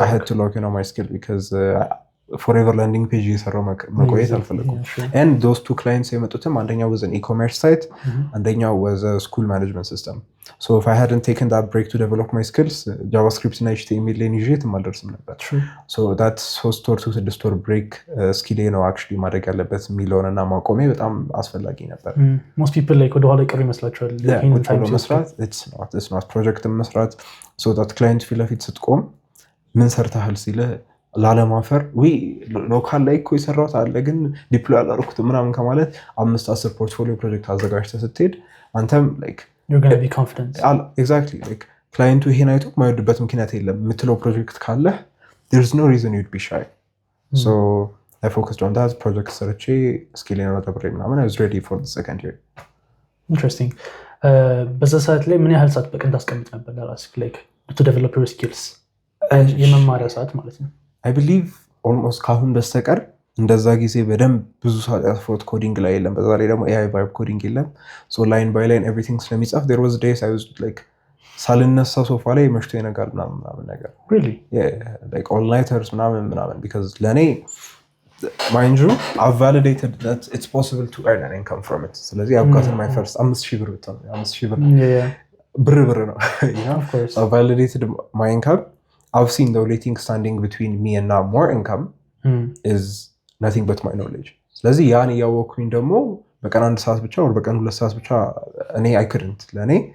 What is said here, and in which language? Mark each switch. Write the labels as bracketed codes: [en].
[en] I had to lock in on my skill because forever landing page [am] እየሰራው መቆየት አልፈለኩም [en] and those two clients የመጡትም አንደኛው was an e-commerce site አንደኛው was a school management system so if I hadn't taken that break to develop my skills JavaScript እና HTML [am] ላይ ይዤ ተማልደርስም ነበር [en] so that 3 or 6 or break skill ነው actually [am] ማድረግ ያለበት የሚለውንና ማቆሜ በጣም አስፈላጊ ነበር [en] most people like [am] ወደ ኋላ ይቀሩ ይመስላችኋል in time መስራት [en] it's not project [am] መስራት so that client ፊት ለፊት ስትቆም ምን ሰርተሃል ሲለ ላለማፈር ወይ ሎካል ላይ እኮ ይሰራውት አለ ግን ዲፕሎይ አላደረኩት ምናምን ከማለት 5-10 ፖርትፎሊዮ ፕሮጀክት አዘጋጅተህ ስትሄድ አንተም like [en] you're going to be confident exactly like client [am] ይሄን አይቶ ማይወድበት ምክንያት የለም የምትለው ፕሮጀክት ካለ [en] there's no reason you'd be shy so I focused on that project [am] ሰርቼ ስኪሌን አዳብሬ ምናምን [en] I was ready for the second year [am] interesting በዛ ሰዓት ላይ ምን ያህል ሰዓት በቀን ታስቀምጥ ነበር ለራስህ [en] like to develop your skills [am] የመማሪያ ሰዓት ማለት ነው [en] I believe almost [am] ካሁን በስተቀር እንደዛ ጊዜ በደንብ ብዙ ሰዓት ያስፎት ኮዲንግ ላይ የለም በዛ ላይ ደግሞ AI vibe ኮዲንግ የለም [en] so line by line everything [am] ስለሚጻፍ [en] there was days I was like [am] ሳልነሳ ሶፋ ላይ መሽቶ ይነጋል ምናምን ነገር [en] really yeah like all nighters ምናምን because ለኔ mind you I've validated that it's possible to earn an income from it ስለዚህ I've gotten my first 5000 ብር ብቻ 5000 ብር yeah [am] ብር ነው [en] you know of course I've validated my income I've seen the only thing standing between me and now more income is nothing but my knowledge [am] ስለዚህ ያን ያወኩኝ ደግሞ በቀን 1 ሰዓት ብቻ ወር በቀን 2 ሰዓት ብቻ እኔ [en] I couldn't ለኔ